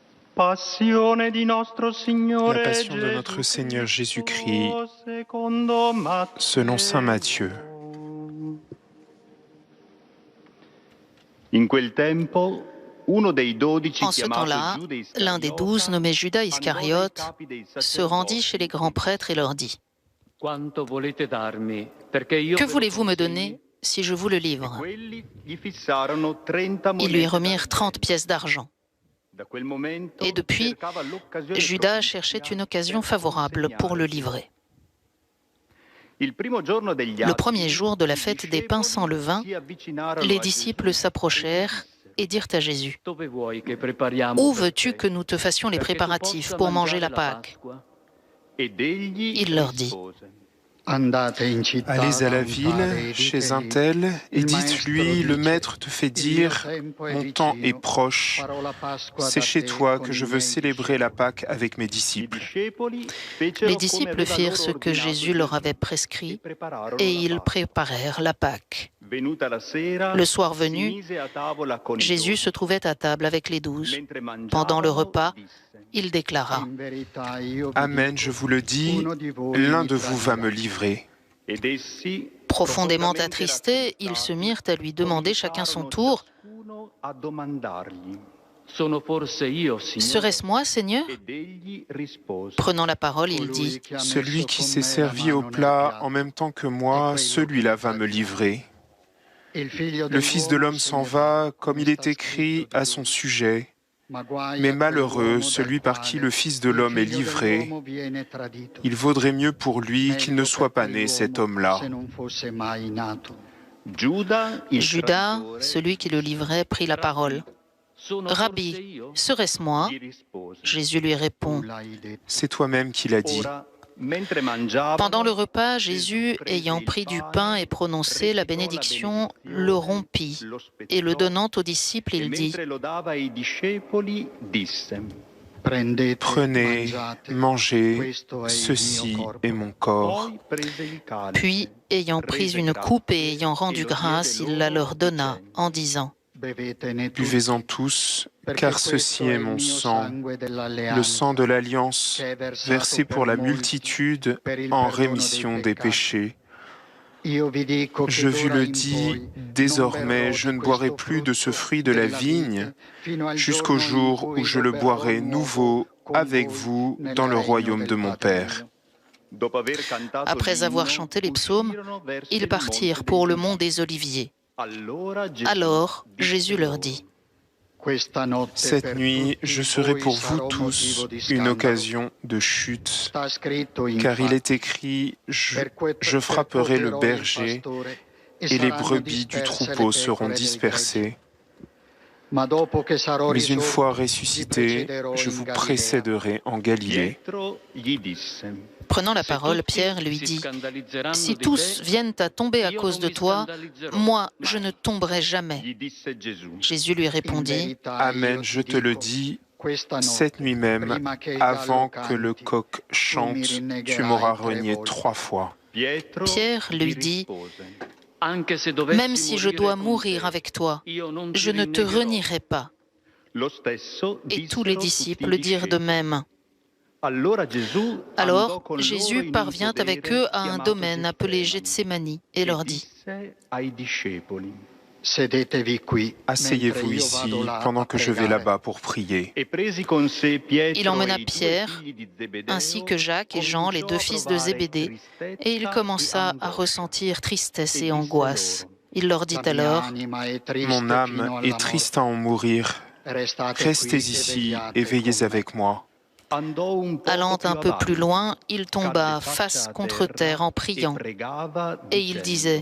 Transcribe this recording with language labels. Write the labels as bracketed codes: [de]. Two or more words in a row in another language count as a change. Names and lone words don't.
[it] Passione di nostro [fr] La [it] Signore [fr] passion de notre Seigneur Jésus-Christ, [it] secondo Matteo. [fr] selon saint Matthieu. [it] In quel tempo, uno dei 12 [fr] En ce [it] chiamato [fr] temps-là, [it] Giuda [fr] l'un des 12, [it] Iscariota, [fr] nommé Judas [it] andò dai [fr] Iscariote, [it] capi dei [fr] se rendit chez les [it] sacerdoti. [fr] grands prêtres et leur dit [it] Quanto volete darmi? Perché io [fr] « Que [it] ve lo [fr] voulez-vous me [it] consegni? [fr] donner si je vous le [it] E [fr] livre [it] quelli gli fissarono 30 [fr] Ils lui [it] monete [fr] remirent 30 [it] d'argento. [fr] pièces d'argent. [it] Da quel momento [fr] Et depuis, [it] cercava l'occasione [fr] Judas [it] propizia [fr] cherchait une occasion [it] per [fr] favorable pour le [it] consegnare. [fr] livrer. [it] Il primo giorno degli [fr] Le premier [it] Atti, [fr] jour de la [it] i [fr] fête des pains sans [it] discepoli [fr] levain, [it] si avvicinarono [fr] les [it] a [fr] disciples [it] Gesù [fr] s'approchèrent et dirent à Jésus [it] Dove vuoi che prepariamo [fr] « Où [it] per [fr] veux-tu [it] te? [fr] que nous te fassions les [it] Perché tu [fr] préparatifs [it] possa [fr] pour manger [it] mangiare [fr] la Pâque [it] Pasqua? ed egli [fr] Il leur dit [it] rispose: [fr] Allez à la ville, chez un tel, et dites-lui, le Maître te fait dire, mon temps est proche, c'est chez toi que je veux célébrer la Pâque avec mes [it] I [fr] disciples. [it] discepoli [fr] Les [it] fecero come [fr] disciples [it] aveva [fr] firent [it] loro [fr] ce que [it] ordinato [fr] Jésus leur [it] Gesù [fr] avait [it] e [fr] prescrit [it] prepararono [fr] et [it] la [fr] ils Pâque. préparèrent la Pâque. [it] Venuta la sera, [fr] Le soir [it] si [fr] venu, [it] mise a tavola con i [fr] Jésus se [it] 12. [fr] trouvait à table avec les 12. [it] Mentre [fr] Pendant le [it] mangiavano, [fr] repas, [it] disse: [fr] il déclara Amen, je vous le dis, l'un de vous va me livrer. [it] Ed essi, [fr] Profondément [it] profondamente [fr] attristés, ils se mirent à lui demander chacun son tour [it] ciascuno a domandargli. Sono forse io, « Signore? [fr] Serait-ce moi, Seigneur ?» [it] Ed egli rispose: [fr] Prenant la parole, il dit Celui qui s'est servi au plat en même temps que moi, celui-là va me livrer. Le Fils de l'homme s'en va, comme il est écrit à son sujet, mais malheureux celui par qui le Fils de l'homme est livré. Il vaudrait mieux pour lui qu'il ne soit pas né, cet homme-là. [it] Judas, il [fr] Judas, [it] traditore, [fr] celui qui le livrait, prit la parole. [it] Sono « forse [fr] Rabbi, [it] io? [fr] serait-ce moi ?» [it] gli rispose. [fr] Jésus lui répond. C'est toi-même qui l'as dit. [it] Ora, mentre mangiavano, [fr] Pendant le repas, [it] Gesù [fr] Jésus, [it] prese [fr] ayant [it] il [fr] pris du [it] pane, [fr] pain et prononcé la [it] recitò [fr] bénédiction, [it] benedizione, [fr] le rompit, [it] lo [fr] et le [it] spezzò, [fr] donnant aux disciples, [it] e [fr] il dit [it] mentre lo dava ai discepoli, disse: [fr] Prenez, mangez, ceci est mon corps. [it] Poi prese il calice, [fr] Puis, ayant pris [it] rese [fr] une [it] grazie, [fr] coupe et ayant [it] e [fr] rendu [it] lo [fr] grâce, [it] diede [fr] il la [it] loro, [fr] leur donna, [it] dicendo: [fr] en disant Buvez-en tous, car ceci est mon sang, le sang de l'Alliance, versé pour la multitude en rémission des péchés. Je vous le dis, désormais, je ne boirai plus de ce fruit de la vigne jusqu'au jour où je le boirai nouveau avec vous dans le royaume de mon Père. [it] Dopo aver cantato [fr] Après avoir [it] l'inno, [fr] chanté les psaumes, [it] uscirono verso [fr] ils [it] il [fr] partirent [it] monte [fr] pour [it] degli [fr] le mont [it] Olivi. [fr] des Oliviers. Alors Jésus leur dit Cette nuit, je serai pour vous tous une occasion de chute, car il est écrit, je frapperai le berger et les brebis du troupeau seront dispersées. Mais une fois ressuscité, je vous précéderai en Galilée. [it] Pietro gli disse: [fr] Prenant la [it] Se [fr] parole, [it] tutti [fr] Pierre lui [it] si [fr] dit [it] scandalizzeranno [fr] Si [it] di [fr] tous [it] te, [fr] viennent à tomber à [it] io [fr] cause [it] non [fr] de [it] mi [fr] toi, [it] scandalizzerò [fr] moi, [it] mai. [fr] je ne tomberai jamais. [it] Gli disse Gesù: [fr] Jésus lui répondit Amen, je te le dis, cette nuit même, avant que le coq chante, tu m'auras renié 3 fois. [it] Pietro [fr] Pierre lui [it] gli [fr] dit [it] rispose: Anche se dovessi [fr] Même si je dois [it] con [fr] mourir [it] te, [fr] avec toi, [it] io non ti [fr] je ne te [it] rinnegherò. [fr] renierai pas. [it] Lo stesso [fr] Et tous les [it] dissero [fr] disciples [it] tutti i [fr] dirent de [it] discepoli. [fr] même. [it] Allora Gesù [fr] Alors [it] andò con loro [fr] Jésus [it] in un [fr] parvient avec [it] podere [fr] eux à un [it] chiamato [fr] domaine appelé [it] Getsemani [fr] Gethsémani et [it] e [fr] leur dit [it] disse ai discepoli: [fr] Asseyez-vous ici pendant que je vais là-bas pour prier. [it] E presi con sé Pietro [fr] Il emmena [it] e i due [fr] Pierre, [it] figli di Zebedeo, [fr] ainsi que Jacques et Jean, les 2 fils de Zébédée, et il commença à ressentir tristesse et angoisse. Il leur dit alors Mon âme est triste à en mourir. Restez ici et veillez avec moi. Allant un peu plus loin, il tomba face contre terre en priant, et il disait